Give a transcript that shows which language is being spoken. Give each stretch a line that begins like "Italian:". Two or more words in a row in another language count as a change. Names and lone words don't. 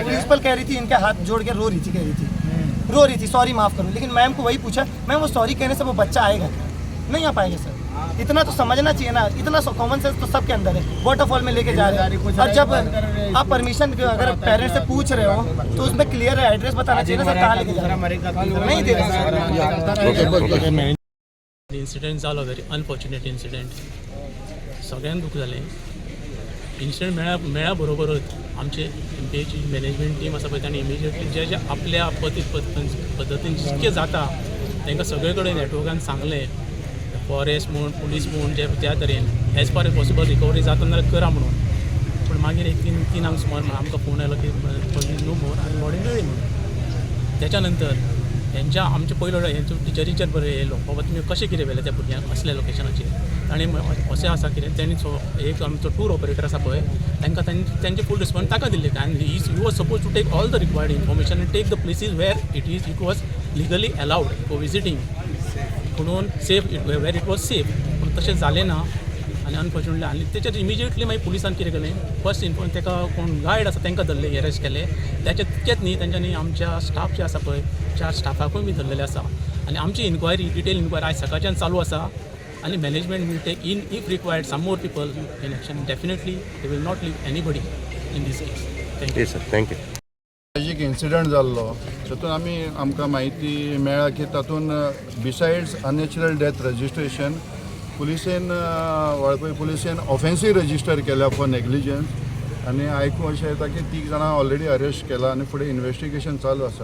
Hindi: प्रिंसिपल कह रही थी इनके हाथ जोड़ के रो रही थी, कह रही थी रो रही थी सॉरी माफ करो, लेकिन मैम को वही पूछा मैम वो सॉरी कहने से वो बच्चा आएगा क्या? नहीं आ पाएगा सर, इतना तो समझना चाहिए ना, इतना
English: common sense
Hindi: तो सबके अंदर है। वाटरफॉल में लेके जा रहे हैं और जब आप परमिशन अगर पेरेंट्स से पूछ रहे हो तो उसमें क्लियर है, एड्रेस बताना चाहिए ना सर, कहाँ लेके जा रहे हैं, नहीं दे रहे।
Konkani: इन्सिडेंट जालो,
English: very unfortunate incident,
Konkani: सगळ्यांक दुख जालें। इन्सिडेंट मेळ्या बरोबरच आमचे एमपीएची
English: management team
Konkani: आसा पळय तांणी इमिजिएटली जे आपल्या पद्दतीन जितकें जाता तांकां सगळे कडेन नेटवर्कान सांगलें, फॉरेस्ट म्हूण पुलीस म्हूण जे त्या तरेन
English: as far as possible recovery
Konkani: जाता जाल्यार करा म्हणून। पूण मागीर एक 3 सुमार आमकां फोन आयलो की न्यू मोर आनी बॉडी मेळ्ळी म्हणून। त्याच्या नंतर हेंच्या आमचे पयलो हेंचो टिचरीचेर बरें येयलो, बाबा तुमी कशें कितें व्हेलें त्या भुरग्यांक असल्या लोकेशनाचेर। आनी अशें आसा कितें तेणी एक आमचो
English: tour operator
Konkani: आसा पळय तांकां तेंचे
English: full response
Konkani: ताका दिल्ले, आनी
English: he was supposed to take all the required information and take the places where it was legally allowed for visiting,
Konkani: म्हणून
English: safe where it was safe,
Konkani: पूण तशें जालें ना। आनी अनफॉर्च्युनेटली आनी तेचेर इमिजिएटली मागीर पुलिसान कितें केलें, फर्स्ट ताका कोण गायड आसा तांकां धरले, अरेस्ट केले। त्याचे तितकेच न्ही, तेंच्यांनी आमच्या स्टाफ जे आसा पळय 4 स्टाफाकूय बी धरलेले आसा। आनी आमची
English: inquiry detail inquiry
Konkani: आयज सकाळच्यान चालू आसा आनी
English: management will take in if required some more people in action, definitely they will not leave anybody in this case. Thank you Sir, thank you.
Konkani: एक इन्सिडंट जाल्लो तातूंत आमकां म्हायती मेळ्ळा की तातूंत
English: besides unnatural death registration
Konkani: पुलिसेन वाळपय पुलिसेन
English: offence registered
Konkani: केल्या
English: for negligence
Konkani: आनी आयकूं अशें येता की 3 जाणां
English: already arrest
Konkani: केला आनी फुडें इन्वेस्टिगेशन चालू आसा।